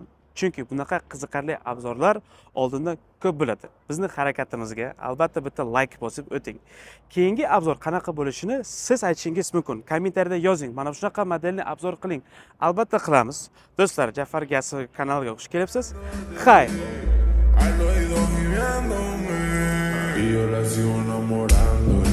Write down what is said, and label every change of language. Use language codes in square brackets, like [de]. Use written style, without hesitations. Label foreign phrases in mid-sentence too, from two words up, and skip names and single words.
[uz] Chunki bunaqa qiziqarli obzorlar oldindan ko'p bo'ladi. Bizning harakatimizga albatta bitta like bosib o'ting. Keyingi obzor qanaqa bo'lishini siz aytishingiz mumkin. Kommentariyada yozing. Mana shunaqa modelni obzor qiling. Albatta qilamiz. Do'stlar, Jafar Gasav kanaliga xush kelibsiz. Xayr. [es] Al oído gimiéndome y yo la sigo enamorando.